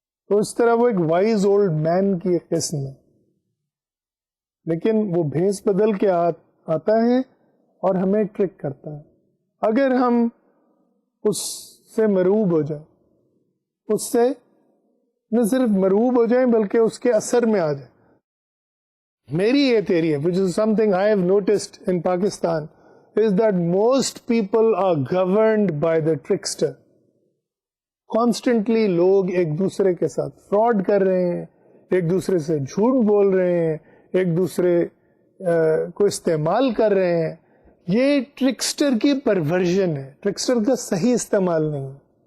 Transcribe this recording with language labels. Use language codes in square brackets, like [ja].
[ur] تو اس طرح وہ ایک وائز اولڈ مین کی ایک قسم ہے, لیکن وہ بھیس بدل کے آتا ہے اور ہمیں ٹرک کرتا ہے. اگر ہم اس سے مرعوب ہو جائیں, اس سے نہ صرف مرعوب ہو جائیں بلکہ اس کے اثر میں آ جائیں. میری یہ تھیوری ہے, [en] which is something I have noticed in Pakistan, is that most people are governed by the trickster. [ur] Constantly لوگ ایک دوسرے کے ساتھ فراڈ کر رہے ہیں, ایک دوسرے سے جھوٹ بول رہے ہیں, ایک دوسرے کو استعمال کر رہے ہیں. یہ ٹرکسٹر کی پرورژن ہے, ٹرکسٹر کا صحیح استعمال نہیں ہے.